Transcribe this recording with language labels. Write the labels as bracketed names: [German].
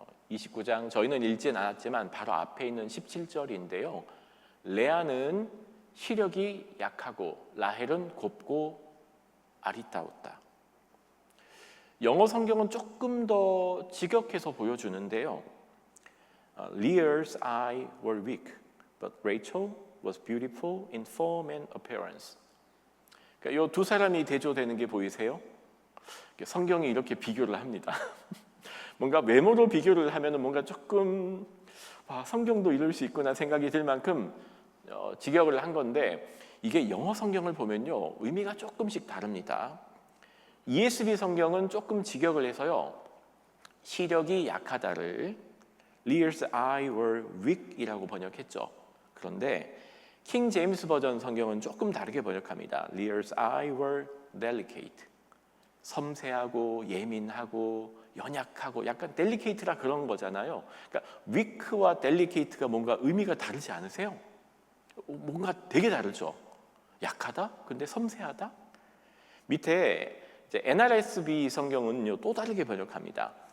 [Korean] 29장 저희는 읽진 않았지만 바로 앞에 있는 17절인데요. 레아는 시력이 약하고 라헬은 곱고 아리따웠다. 영어 성경은 조금 더 직역해서 보여주는데요. [English] Leah's eyes were weak, but Rachel was beautiful in form and appearance. [Korean] 그러니까 이 두 사람이 대조되는 게 보이세요? 성경이 이렇게 비교를 합니다. 뭔가 외모로 비교를 하면은 뭔가 조금 성경도 이럴 수 있구나 생각이 들 만큼 직역을 한 건데 이게 영어 성경을 보면요 의미가 조금씩 다릅니다. ESV 성경은 조금 직역을 해서요 시력이 약하다를 [English] Leah's eyes were weak [Korean] 이라고 번역했죠. 그런데 킹 제임스 버전 성경은 조금 다르게 번역합니다. [English] Leah's eyes were delicate. [Korean] 섬세하고 예민하고 연약하고 약간 delicate라 그런 거잖아요. 그러니까 weak와 delicate가 뭔가 의미가 다르지 않으세요? 뭔가 되게 다르죠. 약하다? 근데 섬세하다? 밑에 이제 NRSV 성경은요 또 다르게 번역합니다.